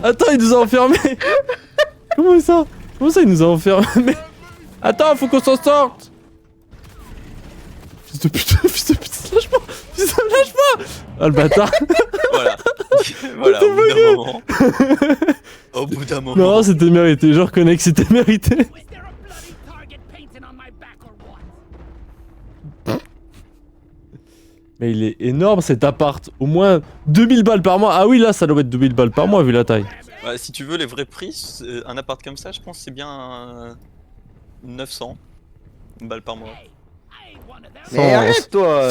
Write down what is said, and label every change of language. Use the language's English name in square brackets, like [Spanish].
[French] Attends, il nous a enfermés! Comment ça? Comment ça, il nous a enfermés? Attends, faut qu'on s'en sorte! Fils de putain, lâche-moi! Fils de lâche-moi! Ah, le bâtard! Voilà. Voilà, au bout d'un moment. Au bout d'un moment. Non, c'était mérité, je reconnais que c'était mérité. [English] Is there a bloody target painted on my back or what? [French] Mais il est énorme cet appart, au moins 2000 balles par mois. Ah oui, là ça doit être 2000 balles par mois vu la taille. Ouais, si tu veux les vrais prix, un appart comme ça, je pense que c'est bien 900 balles par mois. [English] I ain't one of them. [French] Sans- Mais arrête toi!